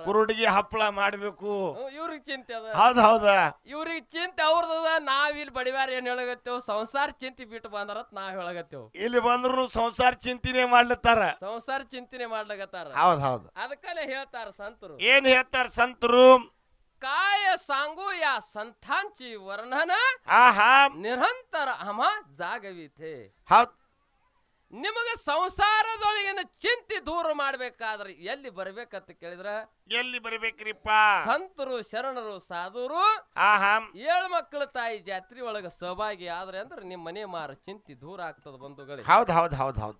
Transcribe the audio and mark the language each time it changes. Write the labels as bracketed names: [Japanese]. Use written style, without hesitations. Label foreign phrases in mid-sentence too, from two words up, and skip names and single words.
[Kannada] ಕುರುಡಿಗೆ ಹಪ್ಪಳ ಮಾಡ್ಬೇಕು ಇವ್ರಿಗೆ ಚಿಂತೆ ಅದ ಹೌದ ಇವ್ರಿಗೆ ಚಿಂತೆ ಅವ್ರದದ ನಾವ್ ಇಲ್ಲಿ ಬಡಿವಾರ ಏನ್ ಹೇಳಗತ್ತೇವ್ ಸಂಸಾರ ಚಿಂತೆ ಬಿಟ್ಟು ಬಂದಾರತ್ ನಾವ್ ಹೇಳಗತ್ತೇವ್ ಇಲ್ಲಿ ಬಂದ್ರು ಸಂಸಾರ ಚಿಂತಿನೇ ಮಾಡ್ಲತ್ತಾರ ಸಂಸಾರ ಚಿಂತನೆ ಮಾಡ್ಲಗತ್ತಾರ ಹೌದ್ ಅದಕ್ಕಲ್ಲೇ ಹೇಳ್ತಾರ ಸಂತರು ಏನ್ ಹೇಳ್ತಾರ ಸಂತರು [Marathi] काय सांगू या संतांची वर्णन निरंतर आम्हा जागविथे [Kannada] ನಿಮಗೆ ಸಂಸಾರದೊಳಗಿನ ಚಿಂತೆ ದೂರ ಮಾಡ್ಬೇಕಾದ್ರೆ ಎಲ್ಲಿ ಬರ್ಬೇಕಂತ ಕೇಳಿದ್ರ ಎಲ್ಲಿ ಬರಬೇಕ್ರಿಪ್ಪ ಸಂತರು ಶರಣರು ಸಾಧುರು ಆಹಾ 7 ಮಕ್ಕಳ ತಾಯಿ ಜಾತ್ರೆ ಒಳಗ ಸಹಭಾಗಿ ಆದ್ರೆ ಅಂದ್ರೆ ನಿಮ್ಮ ಮನೆ ಮಾರ ಚಿಂತೆ ದೂರ ಆಗ್ತದ ಬಂಧುಗಳೇ. ಹೌದ್ ಹೌದ್ ಹೌದ್ ಹೌದ್